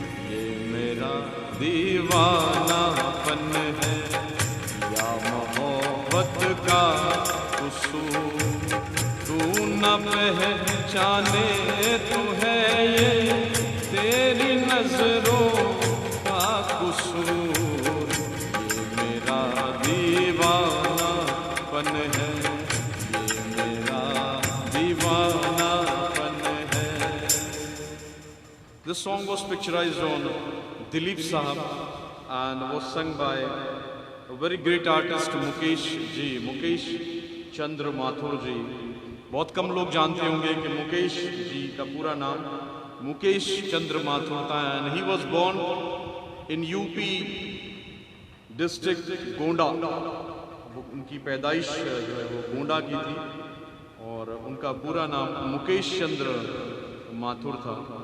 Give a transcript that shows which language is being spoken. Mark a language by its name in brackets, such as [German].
[Hindi] ये मेरा दीवानापन है या मोहब्बत का कसूर, तू न पहचाने तो है ये तेरी नजरों का कसूर, ये मेरा दीवानापन है, ये मेरा दीवानापन है। [English] This song was picturized on Dilip Sahab and was sung by a very great artist Mukesh ji, Mukesh Chandra Mathur ji। [Hindi] बहुत कम लोग जानते होंगे कि मुकेश जी का पूरा नाम मुकेश चंद्र माथुर था, and he was born in UP district Gonda. उनकी पैदाइश जो है वो गोंडा की थी और उनका पूरा नाम मुकेश चंद्र माथुर था।